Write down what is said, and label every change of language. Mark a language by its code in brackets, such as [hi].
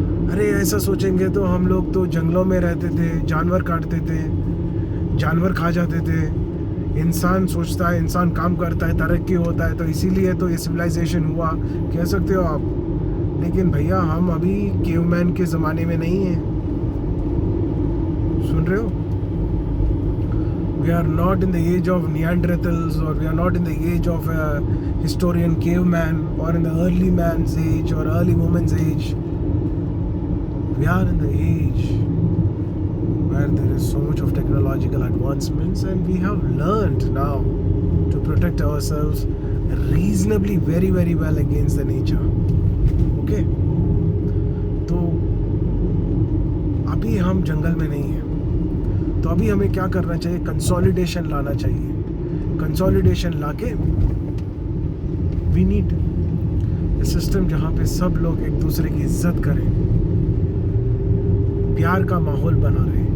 [hi] अरे ऐसा सोचेंगे तो हम लोग तो जंगलों में रहते थे, जानवर काटते थे, जानवर खा जाते थे। इंसान सोचता है, इंसान काम करता है, तरक्की होता है, तो इसीलिए तो ये सिविलाइजेशन हुआ, कह सकते हो आप। लेकिन भैया हम अभी केवमैन के ज़माने में नहीं हैं, सुन रहे हो? [en] We are not in the age of Neanderthals, or we are not in the age of a historian caveman, or in the early man's age or early woman's age. We are in the age where there is so much of technological advancements, and we have learned now to protect ourselves reasonably very very well against the nature. Okay? [hi] तो अभी हम जंगल में नहीं हैं, तो अभी हमें क्या करना चाहिए? कंसोलिडेशन लाना चाहिए। कंसोलिडेशन लाके [en] we need a system [hi] जहाँ पे सब लोग एक दूसरे की इज्जत करें, प्यार का माहौल बना रहे।